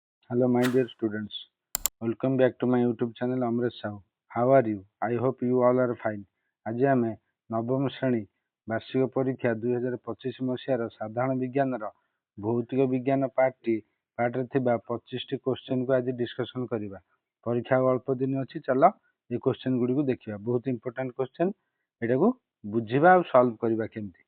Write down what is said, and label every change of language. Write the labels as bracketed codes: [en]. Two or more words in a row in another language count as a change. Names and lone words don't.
[en] Hello, my dear students. Welcome back to my YouTube channel Amresh Sahu. How are you? I hope you all are fine. [or] ଆଜି ଆମେ ନବମ ଶ୍ରେଣୀ ବାର୍ଷିକ ପରୀକ୍ଷା 2025 ମସିହାର ସାଧାରଣ ବିଜ୍ଞାନର ଭୌତିକ ବିଜ୍ଞାନ ପାର୍ଟରେ ଥିବା 25ଟି କ୍ୱେଶ୍ଚିନ୍କୁ ଆଜି ଡିସ୍କସନ୍ କରିବା। ପରୀକ୍ଷା ଆଉ ଅଳ୍ପ ଦିନ ଅଛି, ଚାଲ ଏ କ୍ୱେଶ୍ଚିନ୍ ଗୁଡ଼ିକୁ ଦେଖିବା। ବହୁତ [en] important question, [or] ଏଟାକୁ ବୁଝିବା ଆଉ ସଲ୍ଭ କରିବା କେମିତି।